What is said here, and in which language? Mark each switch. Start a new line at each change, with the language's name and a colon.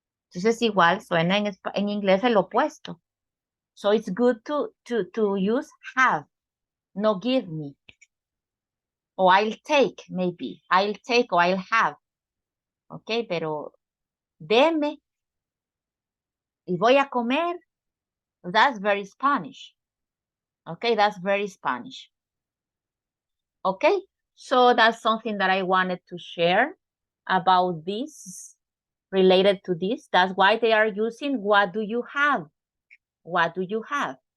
Spanish: Entonces igual suena en inglés el opuesto.
English: So it's good to use have, no give me. O I'll take, maybe. I'll take or I'll have.
Spanish: Ok, pero deme y voy a comer.
English: That's very Spanish. Okay, that's very Spanish. Okay, so that's something that I wanted to share about this, related to this. That's why they are using what do you have? What do you have?